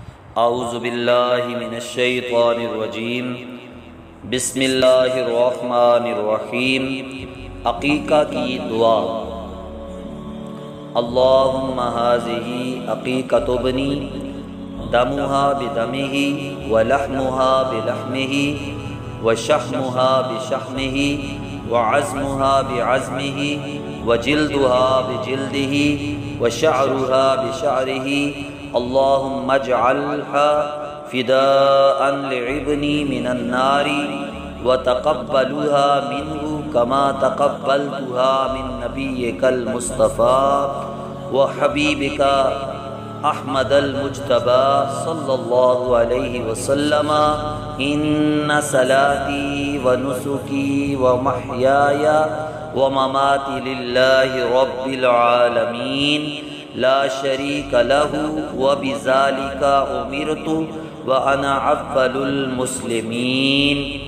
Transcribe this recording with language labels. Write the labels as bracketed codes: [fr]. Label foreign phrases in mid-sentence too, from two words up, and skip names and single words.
[ar] اعوذ باللہ من الشیطان الرجیم بسم اللہ الرحمن الرحیم۔ [ur] عقیقہ کی دعا۔ [ar] اللہم ھذہ عقیقۃ ابنی دمھا بدمہ ولحمھا بلحمہ وشحمھا بشحمہ وعظمھا بعظمہ وجلدھا بجلدہ وشعرھا بشعرہ اللہم اجعلھا فداء لعبنی من النار وتقبلھا منہ کما تقبلتھا من نبیک المصطفیٰ وحبیبک احمد المجتبی صلی اللہ علیہ وسلم۔ ان صلاتی ونسکی ومحیای ومماتی للہ رب العالمین لا شریک لہ وبذالک امرت وانا اول المسلمین۔